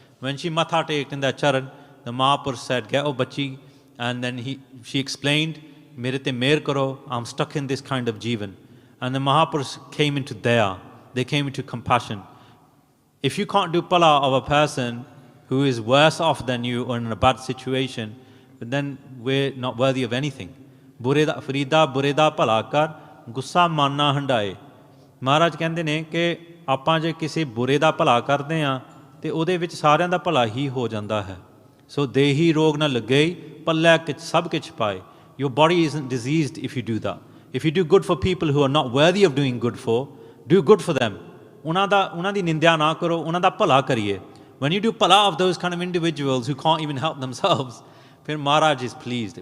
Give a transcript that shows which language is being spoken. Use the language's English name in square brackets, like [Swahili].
[English] When she Matha Teked in their charan, the Mahapurush said, "Get oh bachi," and then she explained, [Punjabi] "Mere te mehr karo, [English] I'm stuck in this kind of jivan." And the Mahapurush came into daya, they came into compassion. If you can't do pala of a person who is worse off than you or in a bad situation, then we're not worthy of anything. [Punjabi] Farida bure da pala kar, gussa manna handaye. Maharaj ਕਹਿੰਦੇ ਨੇ ਕਿ ਆਪਾਂ ਜੇ ਕਿਸੇ ਬੁਰੇ ਦਾ ਭਲਾ ਕਰਦੇ ਹਾਂ ਤੇ ਉਹਦੇ ਵਿੱਚ ਸਾਰਿਆਂ ਦਾ ਭਲਾ ਹੀ ਹੋ ਜਾਂਦਾ ਹੈ. ਸੋ ਦੇਹੀ ਰੋਗ ਨਾ ਲੱਗੇ ਪੱਲੇ ਸਭ ਕੁਝ ਪਾਏ. [English] Your body isn't diseased if you do that. If you do good for people who are not worthy of doing good for, do good for them. [Punjabi] ਉਹਨਾਂ ਦੀ ਨਿੰਦਿਆ ਨਾ ਕਰੋ, ਉਹਨਾਂ ਦਾ ਭਲਾ ਕਰੀਏ. [English] When you do pala of those kind of individuals who can't even help themselves, then Maharaj is pleased.